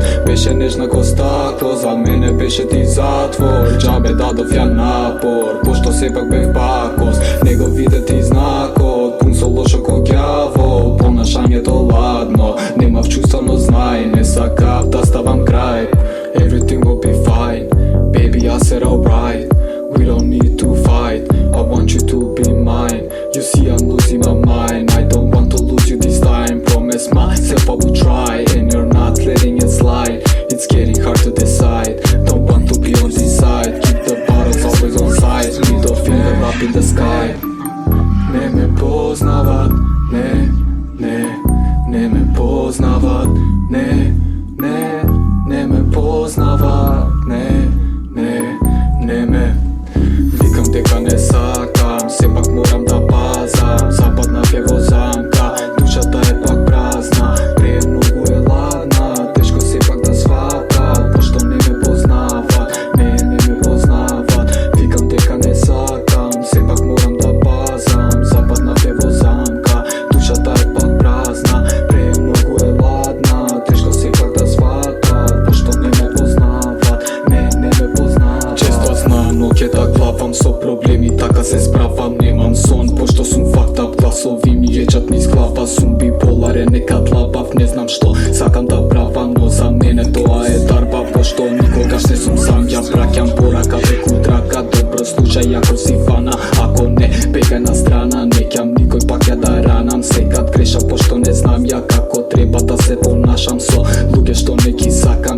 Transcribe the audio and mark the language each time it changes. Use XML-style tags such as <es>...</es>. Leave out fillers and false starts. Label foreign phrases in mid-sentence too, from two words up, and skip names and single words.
<mk>Беше нежна ко стакло, за мене беше ти затвор. Джабе дадов ја напор, пошто сепак бев пакост. Не го виде ти знакот, пун со лошо ко ѓавол. Понашањето ладно, немав чувство, но знај, не сакав да ставам крај.</mk> <en>Everything will be fine, baby I said alright. We don't need to fight, I want you to be mine. You see I'm losing my mind, I don't want to lose you this time. Promise myself I will try, and you're not letting it slide. It's getting hard to decide, don't want to be on this side. Keep the bottles always on side, middle finger up in the sky.</en> <mk>Не ме познават, не ме познават, не ме познават, не ме. Викам дека не сакам, сепак морам да пазам. Западнав е во замка, душата е пак празна. Премногу е ладна, тешко сепак да сватам. Пошто не ме познават, не ме познават. Викам дека не сакам, сепак морам да пазам. Западнав е во замка, душата е пак празна. Премногу е ладна, тешко сепак да сватам. Пошто не ме познават, не ме познават. Често знам, но ќе да главам со проблеми, така се справам, немам сон. Пошто сум</mk> <en>fucked up,</en> <mk>гласови ми ечат низ глава. Сум биполарен, некад лабав, не знам што сакам да правам, но за мене тоа е дарба. Пошто никогаш не сум сам, ја праќам порака преку трака. Добро слушај ако си фана, ако не бегај на страна. Не ќам никој пак ја да ранам, секад грешам пошто не знам ја како треба да се понашам со луѓе што не ги сакам.</mk>